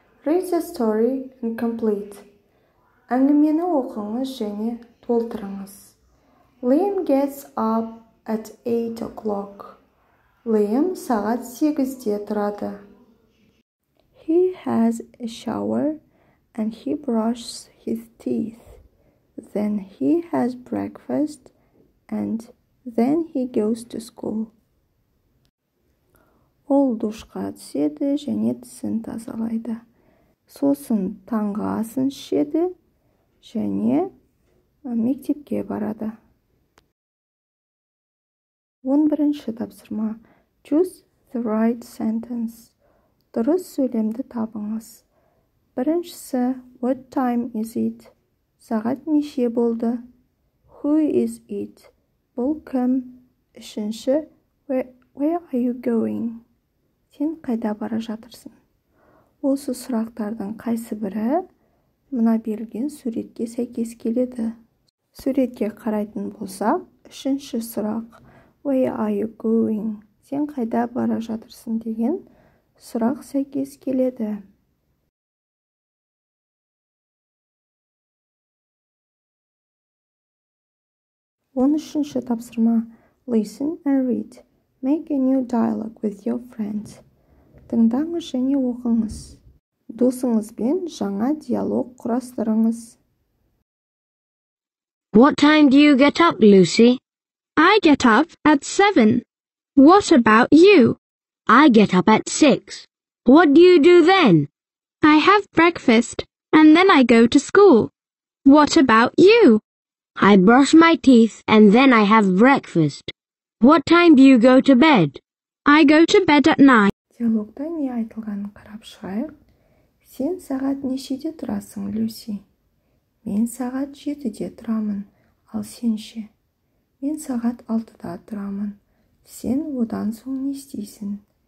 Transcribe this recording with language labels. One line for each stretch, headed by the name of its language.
English: Read the story and complete.
Kazakh: Әңгімені оқыңыз және толтырыңыз.
English: Liam gets up at 8 o'clock.
Kazakh: Liam сағат 8-де тұрады.
English: He has a shower and he brushes his teeth. Then he has breakfast and then he goes to school.
Kazakh: Ол душқа түседі және тісін тазалайды. Сосын таңғы асын ішеді және мектепке барады. 11-ші тапсырма.
English: Choose the right sentence.
Kazakh: Дұрыс сөйлемді табыңыз. Біріншісі,
English: what time is it?
Kazakh: Сағат неше болды?
English: Who is it?
Kazakh: Бұл кім? Үшінші,
English: where are you going?
Kazakh: Сен қайда бара жатырсың? Осы сұрақтардың қайсы бірі мына берілген суретке сәйкес келеді? Суретке қарайтын болсақ, үшінші сұрақ,
English: where are you going?
Kazakh: Сен қайда бара жатырсың деген сұрақ сәйкес келеді. 13-ші тапсырма.
English: Listen and read. Make a new dialogue with your friends.
Kazakh: Тыңдаңыз және оқыңыз. Досыңызбен жаңа диалог құрастырыңыз.
English: What time do you get up, Lucy? I get up at 7. What about you? I get up at 6. What do you do then? I have breakfast and then I go to school. What about you? I brush my teeth and then I have breakfast. What time do you go to bed? I go to bed at 9.
Kazakh: Диалогта не айтылғанын қарап шығайық. Сен сағат нешеде тұрасың, Люси? Мен сағат 7-де тұрамын, ал сен ше? Мен сағат 6-да тұрамын. Сен одан соң не істейсің?